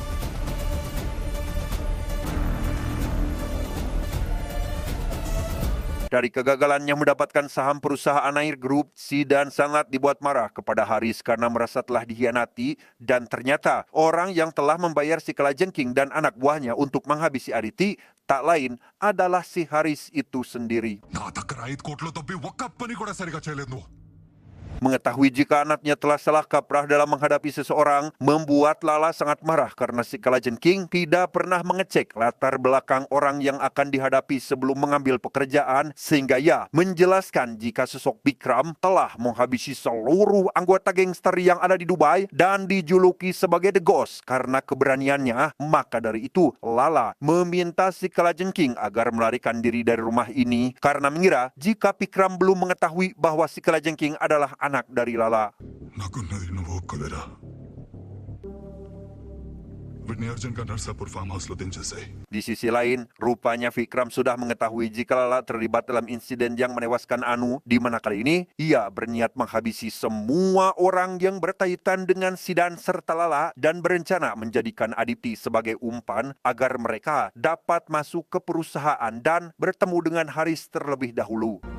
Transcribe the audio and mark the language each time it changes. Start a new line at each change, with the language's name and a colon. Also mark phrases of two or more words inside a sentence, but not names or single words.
Indonesian: Dari kegagalannya mendapatkan saham perusahaan Nair Group, Sidan sangat dibuat marah kepada Haris karena merasa telah dikhianati, dan ternyata orang yang telah membayar si kalajengking dan anak buahnya untuk menghabisi Aditi tak lain adalah si Haris itu sendiri.
Telugu: నా దగ్గర 5 కోట్లతో ఒక్క పని కూడా సరిగా చేయలేదు నువ్వు.
Indonesian: Mengetahui jika anaknya telah salah kaprah dalam menghadapi seseorang, membuat Lala sangat marah karena si kalajengking tidak pernah mengecek latar belakang orang yang akan dihadapi sebelum mengambil pekerjaan, sehingga ia menjelaskan jika sosok Vikram telah menghabisi seluruh anggota gangster yang ada di Dubai dan dijuluki sebagai The Ghost karena keberaniannya. Maka dari itu, Lala meminta si kalajengking agar melarikan diri dari rumah ini karena mengira jika Vikram belum mengetahui bahwa si kalajengking adalah anak dari Lala.
Telugu: నాకున్నది నువ్వు ఒక్కవేరా. వీటిని అర్జెంట్గా నర్సాపూర్
English: farm houseలో
Telugu: దించేసాయి.
Indonesian: Di sisi lain, rupanya Vikram sudah mengetahui jika Lala terlibat dalam insiden yang menewaskan Anu, di mana kali ini ia berniat menghabisi semua orang yang berkaitan dengan Sidan serta Lala dan berencana menjadikan Aditi sebagai umpan agar mereka dapat masuk ke perusahaan dan bertemu dengan Haris terlebih dahulu.